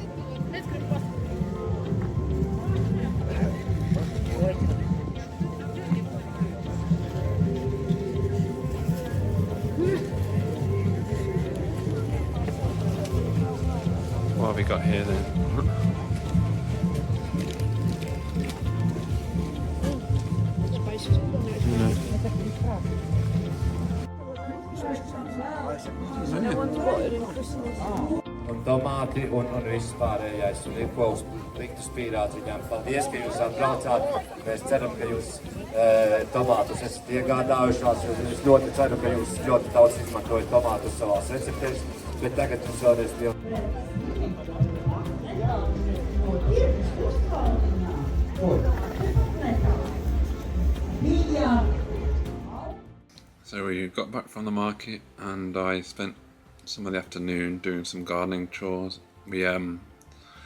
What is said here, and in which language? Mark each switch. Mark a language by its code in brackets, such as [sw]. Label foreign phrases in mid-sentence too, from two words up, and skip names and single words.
[en] we got here then? [lv] Un tomāti un viss pārējais. Un ir ko likt uz pīrādziņām. Paldies, ka jūs atbraucāt. Mēs ceram, ka jūs tomātus esat iegādājušās. Es ļoti ceru, ka jūs ļoti daudz izmantojat tomātus savās receptēs. Bet tagad jums vēlreiz lielu. [en] So we got back from the market and I spent some of the afternoon doing some gardening chores.